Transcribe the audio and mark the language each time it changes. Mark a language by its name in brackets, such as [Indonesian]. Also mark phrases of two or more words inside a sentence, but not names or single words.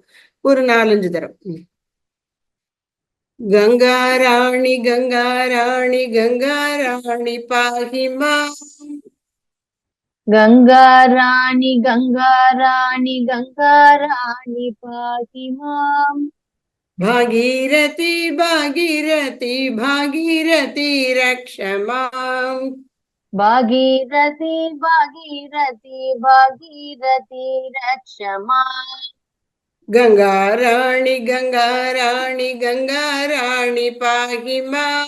[Tamil] ஒரு 4-5 தரம். [Sanskrit] गंगा रानी गंगा रानी गंगा रानी पाहि मा. गंगा रानी गंगा रानी गंगा रानी पाहि माम्. भागीरथी भागीरथी भागीरथी रक्षमाम्. भागीरथी भागीरथी भागीरथी रक्षमाम्. गंगा राणी गंगा राणी गंगा राणी पाहि माम्.